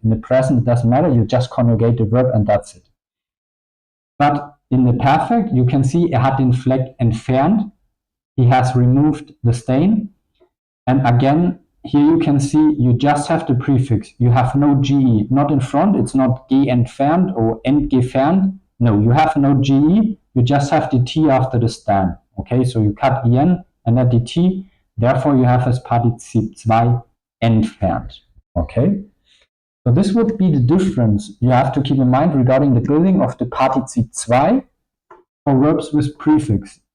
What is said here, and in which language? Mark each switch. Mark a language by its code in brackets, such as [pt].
[en] In the present, it doesn't matter. You just conjugate the verb and that's it. But in the perfect, you can see [de] er hat den Fleck entfernt. [en] He has removed the stain. And again, here you can see you just have the prefix. You have no GE. Not in front. It's not G entfernt or entfernt. No, you have no GE. You just have the T after the stem. Okay, so you cut en and add the T. Therefore, you have as Partizip 2 entfernt. Okay, so this would be the difference you have to keep in mind regarding the building of the Partizip 2 for verbs with prefix.